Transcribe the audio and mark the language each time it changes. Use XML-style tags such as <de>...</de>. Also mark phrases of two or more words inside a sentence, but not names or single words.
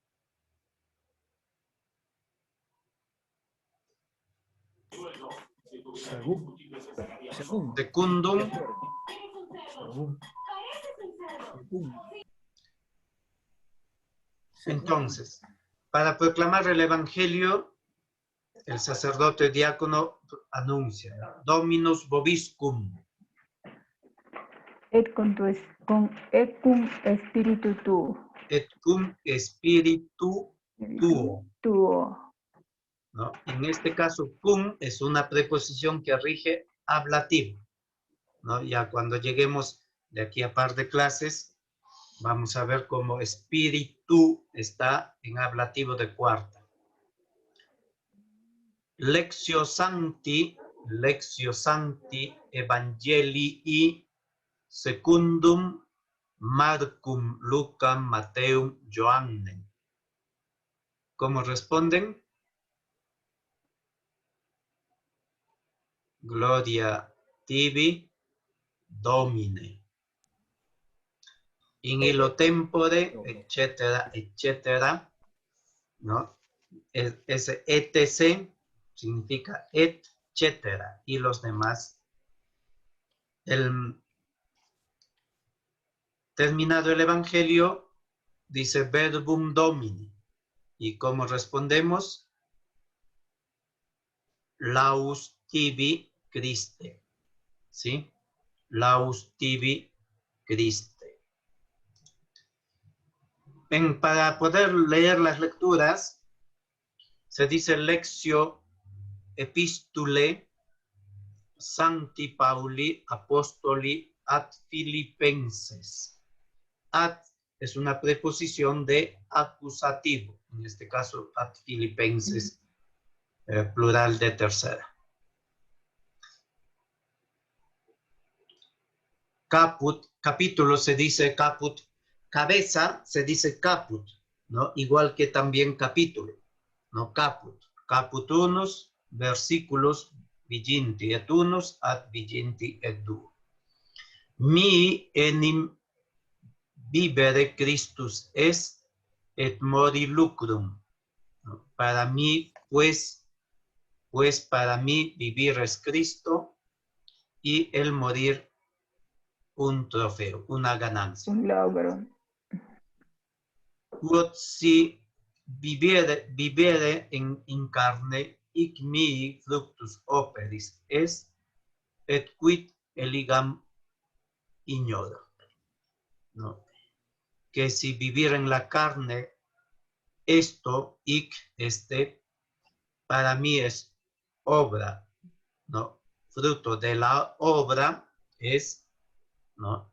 <es>Según. Secundum. Entonces, para proclamar el Evangelio, el sacerdote diácono anuncia,</es> <la>Dominus vobiscum. Et cum spiritu tuo. Et cum spiritu tuo.</la> <es>¿No? En este caso, cum es una preposición que rige ablativo. ¿No? Ya cuando lleguemos de aquí a par de clases, vamos a ver cómo espíritu está en ablativo de cuarta.</es> <la>Lectio Sancti Evangelii secundum Marcum, Lucam, Mateum, Joannem.</la> <es>¿Cómo responden?</es> <la>Gloria tibi, Domine. In illo tempore,</la> <es>etcétera, etcétera, ¿no? Ese etc significa etcétera, y los demás. Terminado el Evangelio, dice</es> <la>verbum Domini.</la> <es>¿Y cómo respondemos?</es> <la>Laus tibi Christe. ¿Sí? Laus tibi Christe.</la> <es>Para poder leer las lecturas, se dice</es> <la>Lectio Epistulae Sancti Pauli Apostoli ad Filipenses.</la> <es>Ad es una preposición de acusativo, en este caso</es> <la>ad Filipenses,</la> <es>plural de tercera. Caput, capítulo se dice caput, cabeza se dice caput, ¿no? Igual que también capítulo, ¿no?</es> <la>Caput, caput unus, versículos viginti et unus ad viginti et duo. Mi enim vivere Christus est et mori lucrum.</la> <es>¿No? Para mí, pues para mí vivir es Cristo y el morir un trofeo, una ganancia. Un logro.</es> <la>Quod si vivere in carne hic mihi fructus operis est, et quid eligam ignoro.</la> <es>¿No? Que si vivir en la carne, esto, hic, para mí es obra, ¿no? Fruto de la obra es, ¿no?</es>